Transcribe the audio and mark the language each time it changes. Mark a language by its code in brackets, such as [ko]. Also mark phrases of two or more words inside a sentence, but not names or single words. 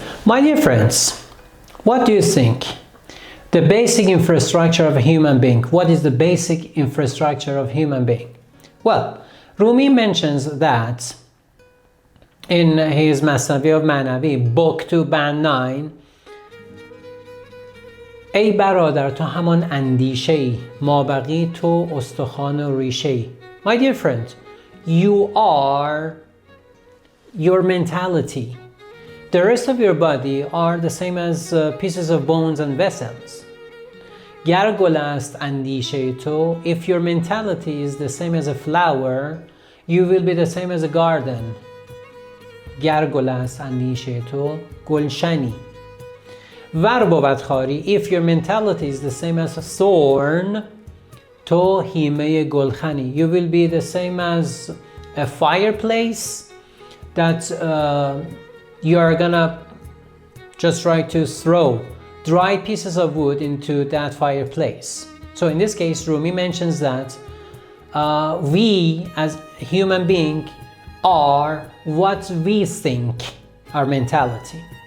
[en] My dear friends, what do you think? The basic infrastructure of a human being. What is the basic infrastructure of a human being? Well, Rumi mentions that in his Masnavi of Manavi, book 2, band 9, [fa] ای برادر تو همان اندیشه‌ای مابقی تو استخوان و ریشه‌ای. [en] My dear friend, you are your mentality. The rest of your body are the same as pieces of bones and vessels. [fa] گر گل است اندیشه تو, [en] if your mentality is the same as a flower, you will be the same as a garden. [fa] گر گل است اندیشه تو گلشنی. ور بود خاری, [en] if your mentality is the same as a thorn, [fa] تو هیمه گلخنی. [en] You will be the same as a fireplace that you are gonna just try to throw dry pieces of wood into that fireplace. So in this case, Rumi mentions that we as human being are what we think, our mentality.